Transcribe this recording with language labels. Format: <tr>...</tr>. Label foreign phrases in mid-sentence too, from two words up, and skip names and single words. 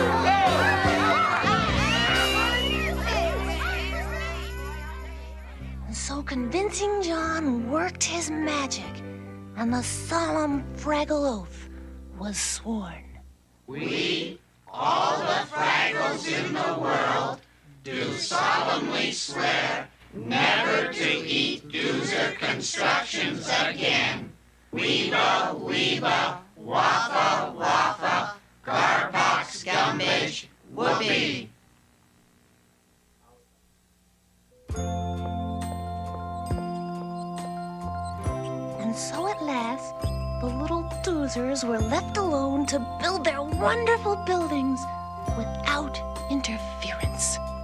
<en>So Convincing John worked his magic, and the solemn fraggle oath was sworn. We, all the Fraggles in the world, do solemnly swear never to eat doozer constructions again. Weeba, weeba, waffa, waffa, garpox, gumbage, whoopee. And so at last, the little doozers were left alone to build their wonderful buildings without interference.</en>